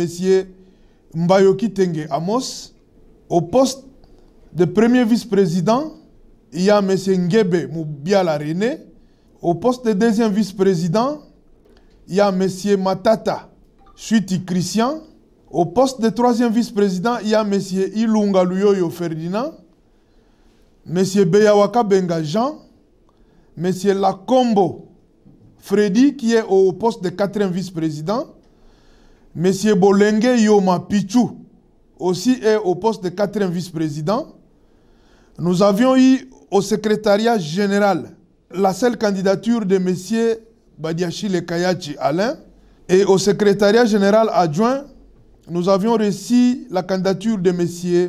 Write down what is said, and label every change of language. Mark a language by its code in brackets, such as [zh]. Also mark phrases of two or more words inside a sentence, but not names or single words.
[fr] Mbayoki Tengue Amos. Au poste de premier vice-président, il y a M. Ngebe Moubiala René. Au poste de deuxième vice-président, il y a M. Matata Chuiti Christian. Au poste de troisième vice-président, il y a M. Ilunga Luyoyo Ferdinand, M. Beyawaka Benga Jean, M. Lakombo Freddy qui est au poste de 4e vice-président. M. Bolenge Yoma Pichu aussi est au poste de 4e vice-président. Nous avions eu au secrétariat général la seule candidature de M. Badiachile Kayachi Alain. Et au secrétariat général adjoint, nous avions reçu la candidature de M.